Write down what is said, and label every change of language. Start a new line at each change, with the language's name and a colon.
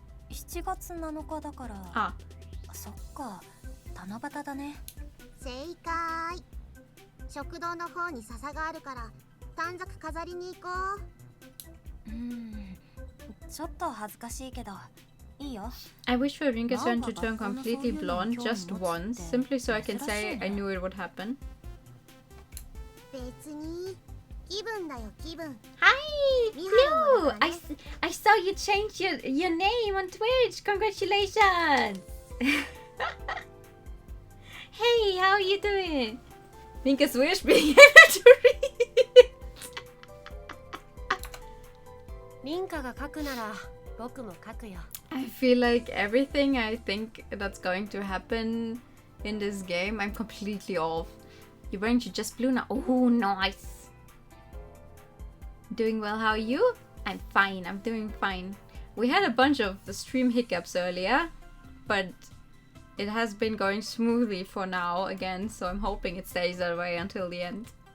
Japanese: 7月7日だから。あ、そっか。七夕だね。正解。食堂の方に笹があるから短冊飾りに行こう。ちょっと恥ずかしいけど、いいよ。
English: I wish for Rinka's turn to turn completely blonde just once, simply so I can say I knew it would happen.
Japanese: 別に気分だよ気分。
English: Hi! Blue! I saw you change your name on Twitch! Congratulations! Hey, how are you doing? Rinka's wish being able to read!
Japanese: リンカが書くなら僕も書くよ。
English: I feel like everything I think that's going to happen in this game, I'm completely off. You're wearing just blue now. Oh, nice. Doing well, how are you? I'm fine, I'm doing fine. We had a bunch of stream hiccups earlier, but it has been going smoothly for now again, so I'm hoping it stays that way until the end.